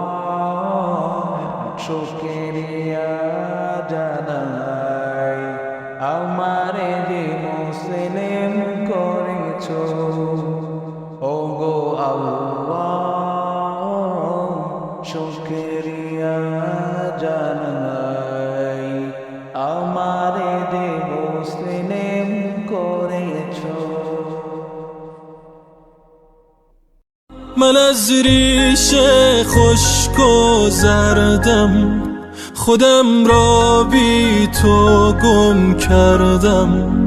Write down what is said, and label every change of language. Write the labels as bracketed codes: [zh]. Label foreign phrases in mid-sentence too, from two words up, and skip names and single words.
[bn] শুকরিয়া জানাই আমারে যে মুসলিম করেছো ওগো আল্লাহ শুকরিয়া জানাই আমারে যে মুসলিম করেছো [fa] من از ریش خشک و زردم خودم را بی تو گم کردم